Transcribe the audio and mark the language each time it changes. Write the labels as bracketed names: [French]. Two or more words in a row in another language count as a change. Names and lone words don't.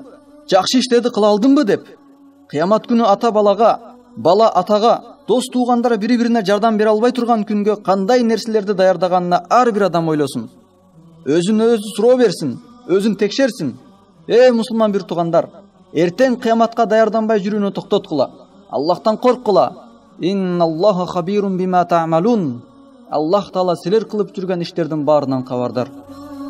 [Kyrgyz] Жакшы иштерди кыла алдымбы деп. Кыямат күнү ата балага, бала атага, дос туугандары бири-бирине жардам бере албай турган күнгө кандай нерселерди даярдаганына ар бир адам ойлосун. Өзүнө өзү суроо берсин, өзүн текшерсин. Мусулман бир туугандар, эртең кыяматка даярданбай жүрүүнү токтоткула. Аллахтан корккула. [Arabic] إن الله خبير بما تعملون. [Kyrgyz] Аллах Таала силер кылып жүргөн иштердин баарынан кабардар.